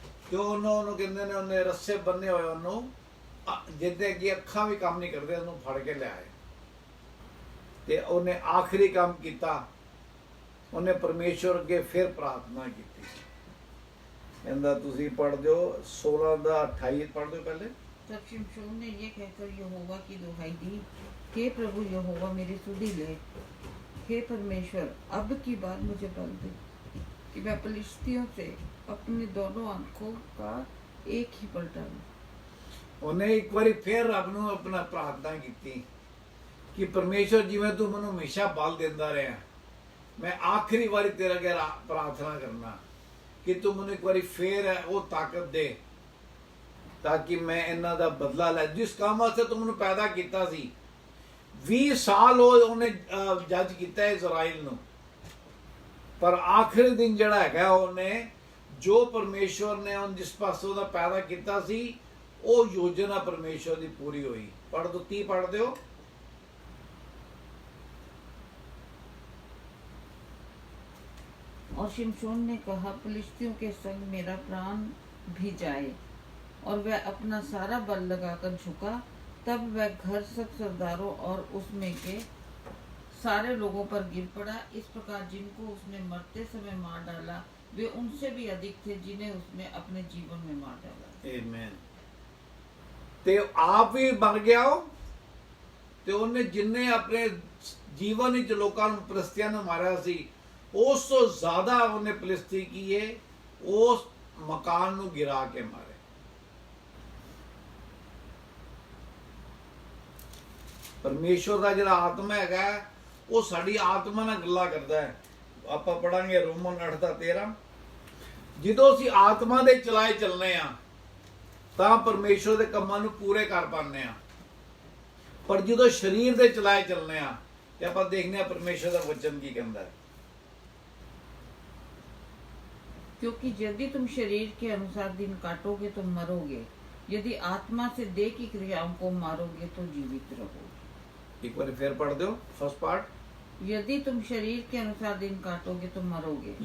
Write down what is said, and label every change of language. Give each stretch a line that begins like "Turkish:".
Punjabi: ਤੇ ਉਹਨੂੰ ਕਹਿੰਦੇ ਨੇ, ਉਹਨੇ ਰੱਸੇ ਬੰਨੇ ਹੋਏ ਉਹਨੂੰ, ਜਿੱਦੇ ਕਿ ਅੱਖਾਂ ਵੀ ਕੰਮ ਨਹੀਂ ਕਰਦੇ, ਉਹਨੂੰ ਫੜ ਕੇ ਲਿਆਏ। ਤੇ ਉਹਨੇ ਆਖਰੀ ਕੰਮ ਕੀਤਾ, ਉਹਨੇ ਪਰਮੇਸ਼ਵਰ ਅੱਗੇ ਫਿਰ ਪ੍ਰਾਰਥਨਾ ਕੀਤੀ। ਕਹਿੰਦਾ ਤੁਸੀਂ ਪੜ੍ਹ ਦਿਓ 16 ਦਾ 28
Hindi: पढ़ दो पहले। तब शिमशोन ने ये कहकर यहोवा की दुहाई दी, हे प्रभु यहोवा मेरी सुधि ले, हे परमेश्वर अब की बार मुझे बल दे कि मैं फलिस्तियों से अपनी दोनों आंखों का एक ही पलटा लूं।
Punjabi: ਉਹਨੇ ਇੱਕ ਵਾਰੀ ਫਿਰ ਰੱਬ ਨੂੰ ਆਪਣਾ ਪ੍ਰਾਰਥਨਾ ਕੀਤੀ ਕਿ ਪਰਮੇਸ਼ਵਰ ਜਿਵੇਂ ਤੂੰ ਮੈਨੂੰ ਹਮੇਸ਼ਾ ਬਲ ਦਿੰਦਾ ਰਿਹਾ, ਮੈਂ ਆਖਰੀ ਵਾਰੀ ਤੇਰੇ ਅੱਗੇ ਪ੍ਰਾਰਥਨਾ ਕਰਨਾ ਕਿ ਤੂੰ ਮੈਨੂੰ ਇੱਕ ਵਾਰੀ ਫੇਰ ਉਹ ਤਾਕਤ ਦੇ ਤਾਂ ਕਿ ਮੈਂ ਇਹਨਾਂ ਦਾ ਬਦਲਾ ਲੈ, ਜਿਸ ਕੰਮ ਵਾਸਤੇ ਤੂੰ ਮੈਨੂੰ ਪੈਦਾ ਕੀਤਾ ਸੀ। 20 ਸਾਲ ਉਹਨੇ ਜੱਜ ਕੀਤਾ ਇਜ਼ਰਾਈਲ ਨੂੰ, ਪਰ ਆਖਰੀ ਦਿਨ ਜਿਹੜਾ ਹੈਗਾ ਉਹਨੇ ਜੋ ਪਰਮੇਸ਼ਵਰ ਨੇ ਜਿਸ ਪਾਸੇ ਉਹਦਾ ਪੈਦਾ ਕੀਤਾ ਸੀ, ਉਹ ਯੋਜਨਾ ਪਰਮੇਸ਼ਵਰ ਦੀ ਪੂਰੀ ਹੋਈ।
Hindi: पढ़ दो, 30 पढ़ दो। और शिमशोन ने कहा, फिलिस्तियों के संग मेरा प्राण भी जाए। और वह अपना सारा बल लगाकर झुका। तब वह घर सब सरदारों और उसमें के सारे लोगों पर गिर पड़ा। इस प्रकार जिनको उसने मरते समय मार डाला, वे उनसे भी अधिक थे जिन्हें उसने अपने जीवन में मार डाला। आमीन।
Punjabi: ते आप ही मर गया हो, ਤੇ ਉਹਨੇ ਜਿੰਨੇ ਆਪਣੇ ਜੀਵਨ ਵਿੱਚ ਲੋਕਾਂ ਨੂੰ ਫਲਸਤੀਆਂ ਨੂੰ ਮਾਰਿਆ ਸੀ, ਉਸ ਤੋਂ ਜ਼ਿਆਦਾ ਉਹਨੇ ਫਲਸਤੀ ਕੀਏ, ਉਸ ਮਕਾਨ ਨੂੰ ਗਿਰਾ ਕੇ ਮਾਰੇ। ਪਰਮੇਸ਼ਵਰ ਦਾ ਜਿਹੜਾ ਆਤਮਾ ਹੈਗਾ ਉਹ ਸਾਡੀ ਆਤਮਾ ਨਾਲ ਗੱਲਾਂ ਕਰਦਾ ਹੈ। ਆਪਾਂ ਪੜਾਂਗੇ ਰੋਮਨ 8:13। ਜਦੋਂ ਅਸੀਂ ਆਤਮਾ ਦੇ ਚਲਾਏ ਚੱਲਨੇ ਆ ਤਾਂ ਪਰਮੇਸ਼ਵਰ ਦੇ ਕੰਮਾਂ ਨੂੰ ਪੂਰੇ ਕਰ ਪਾਉਂਦੇ ਆ,
Hindi: पर जो शरीर के चलाए चलने ते आप देखने परमेश्वर का वचन की कहता है, क्योंकि यदि तुम शरीर के अनुसार दिन काटोगे तो मरोगे, यदि आत्मा से देह की क्रियाओं को मारोगे तो जीवित रहोगे। एक बार फिर पढ़ दो फर्स्ट पार्ट। यदि तुम शरीर के अनुसार दिन काटोगे तो मरोगे।